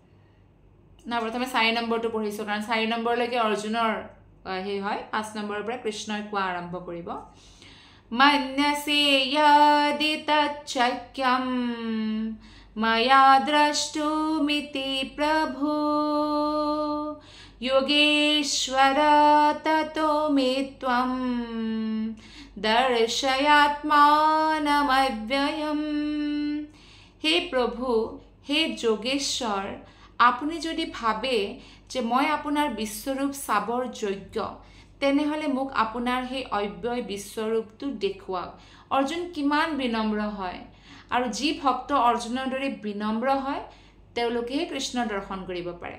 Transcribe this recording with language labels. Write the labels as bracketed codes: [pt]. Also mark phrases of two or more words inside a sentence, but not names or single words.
[as] না প্ৰথমে 4 নম্বৰটো পঢ়িছো কাৰণ 4 নম্বৰলৈকে অৰ্জুনৰ হে হয় 5 নম্বৰৰ পৰা কৃষ্ণই কোৱা আৰম্ভ কৰিব [sa] মন্যসে যদি তচ্চক্যম ময়া দ্ৰষ্টুমিতি প্ৰভু योगेश्वर ततो मे त्वं दर्शयात्मानमव्ययम्। [as] हे प्रभु, हे যোগেশ্বৰ, আপুনি যদি ভাবে যে মই আপোনাৰ বিশ্বৰূপ চাবৰ যোগ্য, তেনেহলে মোক আপোনাৰ সেই অব্যয় বিশ্বৰূপটো দেখুৱাওক। অৰ্জুন কিমান বিনম্ৰ হয়, আৰু যি ভক্ত অৰ্জুনৰ দৰে বিনম্ৰ হয় তেওঁলোকেহে কৃষ্ণ দৰ্শন কৰিব পাৰে।